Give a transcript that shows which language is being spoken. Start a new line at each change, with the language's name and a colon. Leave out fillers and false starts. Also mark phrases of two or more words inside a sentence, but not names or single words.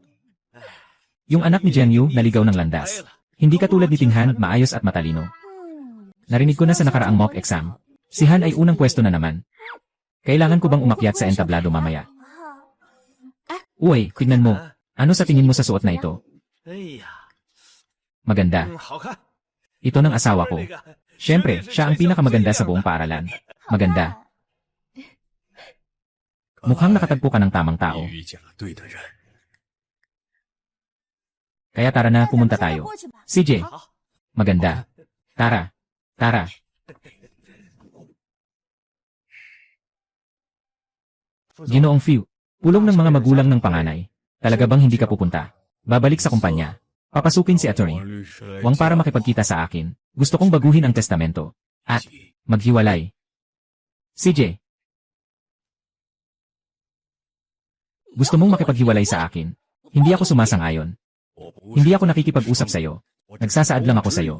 Filipino: Yung anak ni Jianyu naligaw ng landas. Hindi katulad ni Tinghan, maayos at matalino. Narinig ko na sa nakaraang mock exam. Si Han ay unang pwesto na naman. Kailangan ko bang umakyat sa entablado mamaya? Uy, tignan mo. Ano sa tingin mo sa suot na ito?
Chinese: 哎呀，
Filipino: Maganda.
Chinese: 好看。
Filipino: Ito ng asawa ko. Siyempre, siya ang pinakamaganda sa buong paaralan. Maganda. Mukhang nakatagpo ka ng tamang tao.
Chinese: 你遇见了对的人。
Filipino: Kaya tara na, pumunta tayo. CJ, maganda. Tara. Ginoong Fiu, pulong ng mga magulang ng panganay. Talaga bang hindi ka pupunta? Babalik sa kumpanya. Papasukin si attorney.
Chinese: 王律师来
Filipino: Wang para makipagkita sa akin. Gusto kong baguhin ang testamento. At maghiwalay. CJ, gusto mong makipaghiwalay sa akin. Hindi ako sumasang-ayon.
Chinese: 我不
Filipino: Hindi ako nakikipag-usap sa'yo. Nagsasaad lang ako sa'yo.